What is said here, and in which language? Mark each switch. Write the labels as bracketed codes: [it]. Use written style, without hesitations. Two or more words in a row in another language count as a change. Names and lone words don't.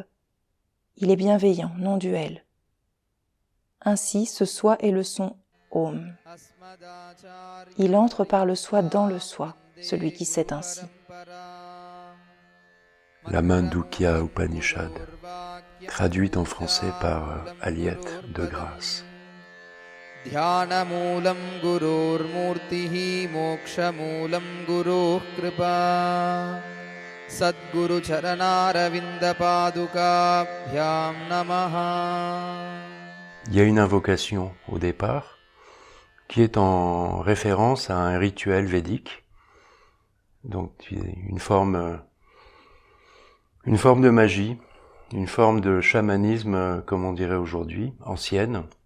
[fr] Il est bienveillant, non duel. Ainsi, ce soi est le son Om. Il entre par le soi dans le soi, celui qui sait ainsi. La Mandukya Upanishad, traduite en français par Aliette de Grasse. [sa] ध्यानमूलम् गुरुर् मूर्तिः मोक्षमूलम् गुरुः कृपा सद्गुरु चरणारविन्द पादुकाभ्याम् नमः. [fr] Il y a une invocation au départ qui est en référence à un rituel védique, donc une forme de magie, une forme de chamanisme, comme on dirait aujourd'hui, ancienne.